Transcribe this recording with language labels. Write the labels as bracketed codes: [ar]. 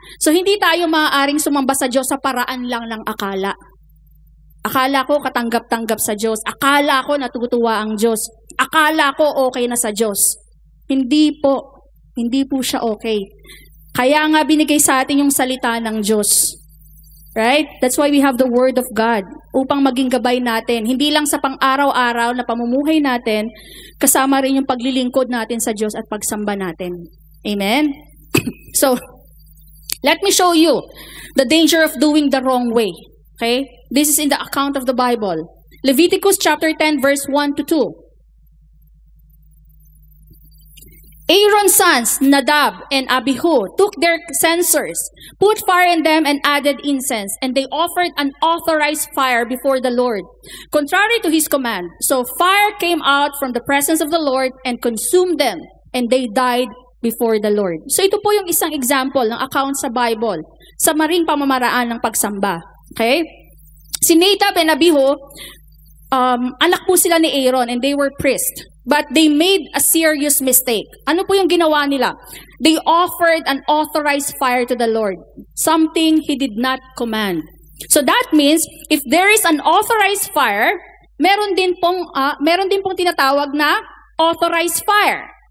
[tl] So, hindi tayo maaaring sumamba sa Diyos sa paraan lang ng akala. Akala ko katanggap-tanggap sa Diyos. Akala ko natutuwa ang Diyos. Akala ko okay na sa Diyos. Hindi po. Hindi po siya okay. Kaya nga binigay sa atin yung salita ng Diyos. [en] Right? That's why we have the Word of God. Upang maging gabay natin. [tl] Hindi lang sa pang-araw-araw na pamumuhay natin, kasama rin yung paglilingkod natin sa Diyos at pagsamba natin. Amen? [en] So, let me show you the danger of doing the wrong way. Okay? This is in the account of the Bible. Leviticus chapter 10 verse 1 to 2. Aaron's sons, Nadab and Abihu, took their censers, put fire in them and added incense, and they offered an authorized fire before the Lord, contrary to His command. So fire came out from the presence of the Lord and consumed them, and they died before the Lord. [tl] So ito po yung isang example ng account sa Bible sa maring pamamaraan ng pagsamba. [en] Okay? [tl] Si Nadab and Abihu, anak po sila ni Aaron and they were priests. [en] But they made a serious mistake. Ano po yung ginawa nila? They offered an authorized fire to the Lord. Something He did not command. So that means, if there is an authorized fire, meron din pong tinatawag na authorized fire.